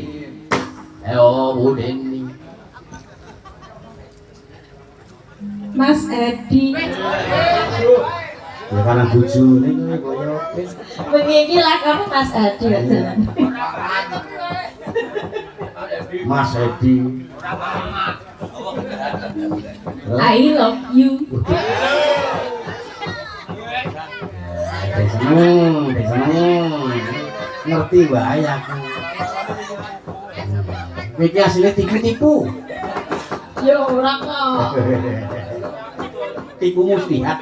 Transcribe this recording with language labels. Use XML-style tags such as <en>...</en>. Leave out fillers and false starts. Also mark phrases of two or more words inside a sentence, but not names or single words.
<jv>Ayo Udeni. Mas Edi Ya karena bojone kuwi koyo Bengi iki lakone Mas Adi ya jalan. Mas Edi.</jv> <en>I love you.</en> <jv>Seneng. Ngerti wae aku. Iki asline tipu-tipu. Ya ora kok. Tipu muslihat.</jv>